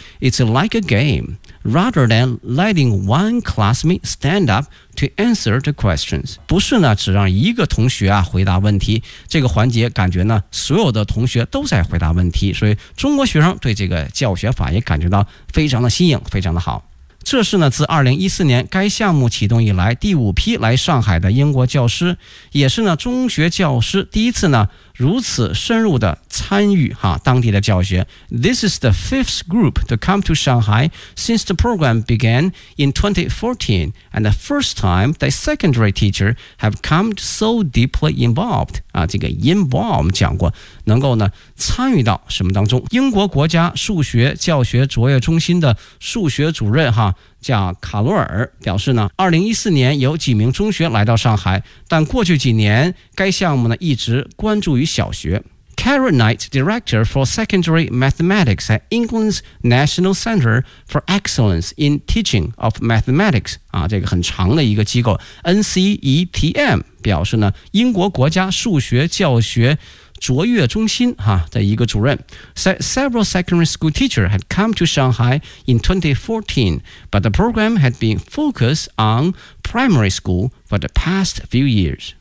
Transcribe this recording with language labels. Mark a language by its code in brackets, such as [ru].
[en] It's like a game rather than letting one classmate stand up to answer the questions， [zh] 不是呢只让一个同学啊回答问题，这个环节感觉呢所有的同学都在回答问题，所以中国学生对这个教学法也感觉到非常的新颖，非常的好。这是呢自2014年该项目启动以来第五批来上海的英国教师，也是呢中学教师第一次呢如此深入的参与哈当地的教学。 [en] This is the fifth group to come to Shanghai since the program began in 2014 and the first time the secondary teacher have come so deeply involved [zh] 啊，这个 involved 讲过能够呢参与到什么当中。英国国家数学教学卓越中心的数学主任哈叫卡罗尔表示呢，2014年有几名中学来到上海，但过去几年该项目呢一直关注于小学。 [en] Karen Knight, Director for Secondary Mathematics at England's National Center for Excellence in Teaching of Mathematics [zh] 啊，这个很长的一个机构 NCETM 表示呢，英国国家数学教学卓越中心哈的一个主任 [en] said several secondary school teachers had come to Shanghai in 2014, but the program had been focused on primary school for the past few years.